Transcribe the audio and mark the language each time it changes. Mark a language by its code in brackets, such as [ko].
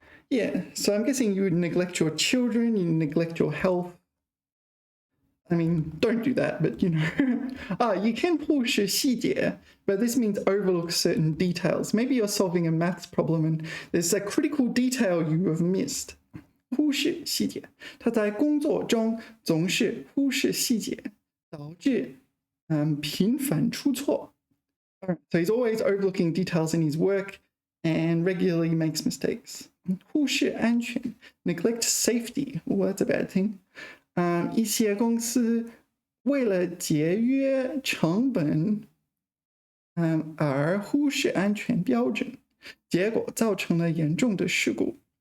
[en] Yeah, so I'm guessing you would neglect your children, you neglect your health. I mean, don't do that, but you know. You can 忽视细节, but this means overlook certain details. Maybe you're solving a maths problem and there's a critical detail you have missed. [zh] 忽视细节，他在工作中总是忽视细节，导致频繁出错。 [en] So he's always overlooking details in his work and regularly makes mistakes. [zh] 忽视安全 [en] neglect safety. Oh, that's a bad thing. [zh] 一些公司为了节约成本，而忽视安全标准，结果造成了严重的事故。